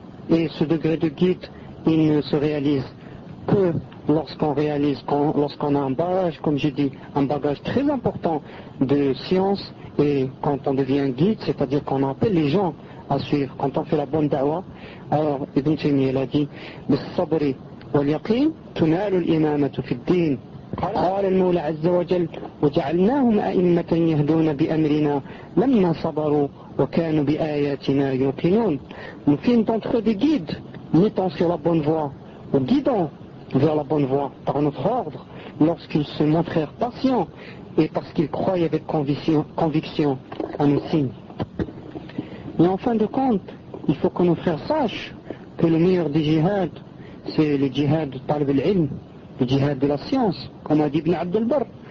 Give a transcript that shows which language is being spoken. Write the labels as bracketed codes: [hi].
[fr] Et ce degré de guide, il ne se réalise que lorsqu'on a un bagage, comme j'ai dit, un bagage très important de science, et quand on devient guide, c'est-à-dire qu'on appelle les gens à suivre, quand on fait la bonne dawa. Alors Ibn Taymiyyah l'a dit, [ar] « Bis sabri wal yaqin tunalu l'imamatu fiddin » قال المولى عز وجل وجعلناهم أئمة يهدون بأمرنا لما صبروا وكانوا بآياتنا يوقنون. [fr] Nous fîmes d'entre des guides, mettant sur la bonne voie, ou guidant vers la bonne voie par notre ordre, lorsqu'ils se montrèrent patients et parce qu'ils croyaient avec conviction à nos signes. Mais en fin de compte, il faut que nos frères sachent que le meilleur des jihad, c'est le jihad de Talib al-Ilm, le jihad de la science, comme a dit Ibn Abd al-Barr.